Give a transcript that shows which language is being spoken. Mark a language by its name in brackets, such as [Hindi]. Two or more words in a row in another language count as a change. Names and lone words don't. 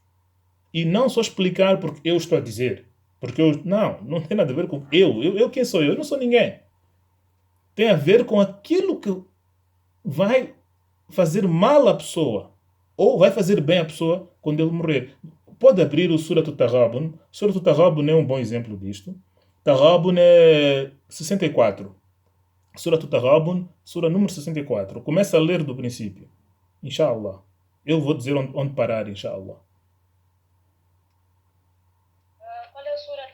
[Portuguese] E não só explicar porque eu estou a dizer. Porque eu. Não tem nada a ver com eu. Quem sou eu? Eu não sou ninguém. Tem a ver com aquilo que vai fazer mal à pessoa ou vai fazer bem à pessoa quando ele morrer. Pode abrir o Surat al-Taghabun. Surat al-Taghabun é um bom exemplo disto. Taghabun é 64. Surat al-Taghabun, sura número 64. Começa a ler do princípio. Inshallah. Eu vou dizer onde parar, inshallah. Qual é o surat?